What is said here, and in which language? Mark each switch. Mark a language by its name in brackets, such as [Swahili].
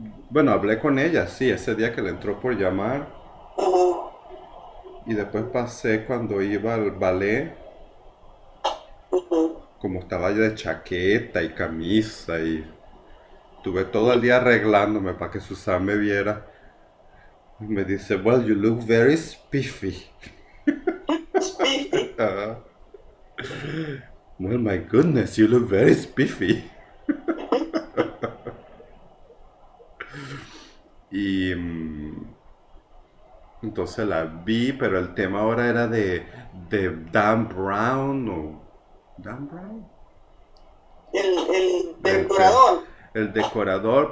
[Spanish] Bueno, hablé con ella, sí, ese día que le entró por llamar. Ajá. Y después pasé cuando iba al ballet, Ujú. como estaba yo de chaqueta y camisa y tuve todo el día arreglándome para que Susan me viera. Y me dice, [English] well, you look very spiffy. Spiffy. Ah, well, my goodness, you look very spiffy. [Spanish] Y entonces la vi, pero el tema ahora era de Dan Brown o... ¿Dan Brown? El El, de- decorador. el decorador.